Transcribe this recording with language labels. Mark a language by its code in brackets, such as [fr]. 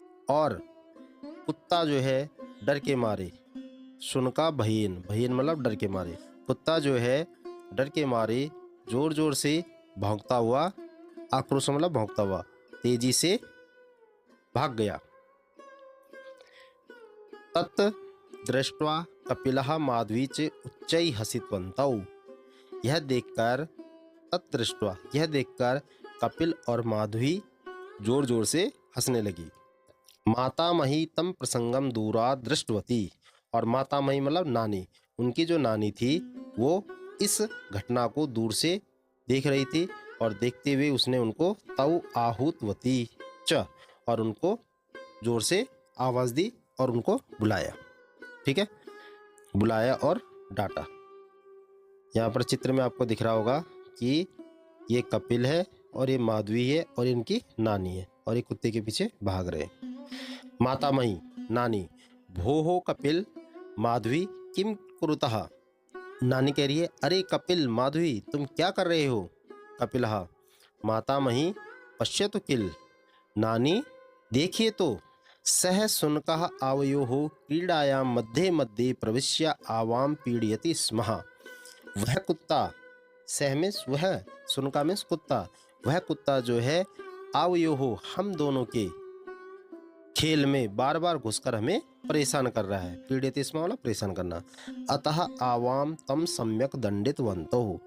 [hi] और कुत्ता जो है डर के मारे, शुनका बहेन, बहेन मतलब डर के मारे, कुत्ता जो है डर के मारे जोर जोर से भौंकता हुआ, आक्रोश मतलब भौंकता हुआ, तेजी से भाग गया। [sa] तत् दृष्ट्वा कपिलः माधवी च उच्चैः हसितवन्तौ। [hi] यह देखकर, तत्दृष्ट्वा यह देखकर कपिल और माधवी जोर जोर से हंसने लगी। [sa] मातामही तम प्रसंगम दूरात् दृष्टवती। [hi] और मातामही मतलब नानी, उनकी जो नानी थी वो इस घटना को दूर से देख रही थी, और देखते हुए उसने उनको [sa] तौ आहूतवती च, [hi] और उनको जोर से आवाज़ दी और उनको बुलाया। ठीक है, बुलाया और डांटा। यहाँ पर चित्र में आपको दिख रहा होगा कि ये कपिल है और ये माधवी है और इनकी नानी है, और ये कुत्ते के पीछे भाग रहे हैं। [sa] मातामही नानी, भोः कपिल माधवी किम कुरुतः। [hi] नानी कह रही है, अरे कपिल माधवी तुम क्या कर रहे हो। [sa] कपिलः मातामही पश्यतु किल। [hi] नानी देखिए तो। [sa] सह शुनकः आवयोः क्रीडायां मध्ये मध्ये प्रविश्य आवाम पीडयति स्म। [hi] वह कुत्ता, सह में वह, शुनका में कुत्ता, वह कुत्ता जो है आवयोः हम दोनों के खेल में बार बार घुसकर हमें परेशान कर रहा है। [sa] पीड़ित स्म [hi] वाला परेशान करना। [sa] अतः आवाम तम सम्यक दंडितवन्तौ।